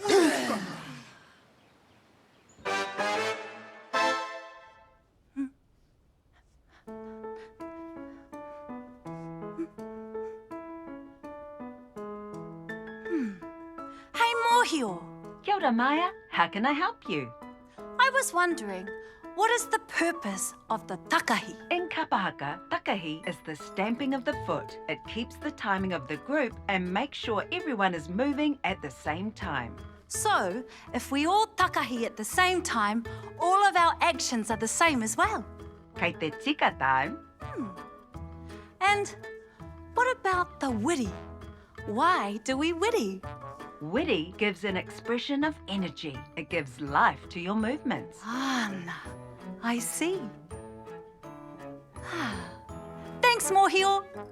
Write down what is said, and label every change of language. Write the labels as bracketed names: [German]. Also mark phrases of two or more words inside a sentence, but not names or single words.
[English] Hey, Mōhio, [Māori] Kia ora, [English] Maya. How can I help you? I was wondering, what is the purpose of the takahi? In kapahaka, takahi is the stamping of the foot. It keeps the timing of the group and makes sure everyone is moving at the same time. So, if we all takahi at the same time, all of our actions are the same as well. [Māori] Kei te tika time. [English] And what about the wiri? Why do we wiri? Wiri gives an expression of energy. It gives life to your movements. I see. Thanks, Mōhio.